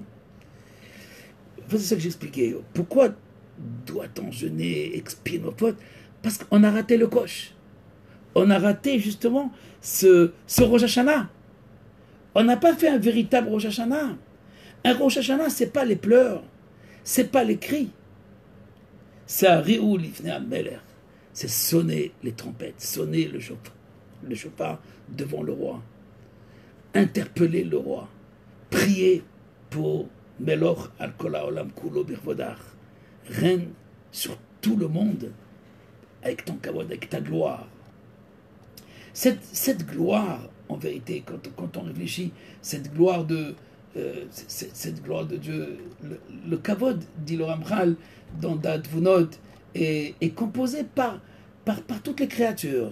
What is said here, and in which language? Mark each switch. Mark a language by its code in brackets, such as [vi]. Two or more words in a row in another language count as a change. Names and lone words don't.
[fr] C'est ça que j'expliquais. Pourquoi doit-on jeûner, expier nos fautes? Parce qu'on a raté le coche. On a raté justement ce Rosh Hashanah. On n'a pas fait un véritable Rosh Hashanah. Un Rosh Hashanah, c'est pas les pleurs, c'est pas les cris. [he] C'est un הריעו לפני המלך. [fr] C'est sonner les trompettes, sonner le chauffard devant le roi, interpeller le roi, prier pour [he] מלוך על כל העולם כולו בכבודך, [fr] règne sur tout le monde avec ton kavod, avec ta gloire. Cette gloire, en vérité, quand on réfléchit, cette gloire de Dieu, le kavod, dit le Ramchal dans Da'at est composé par toutes les créatures.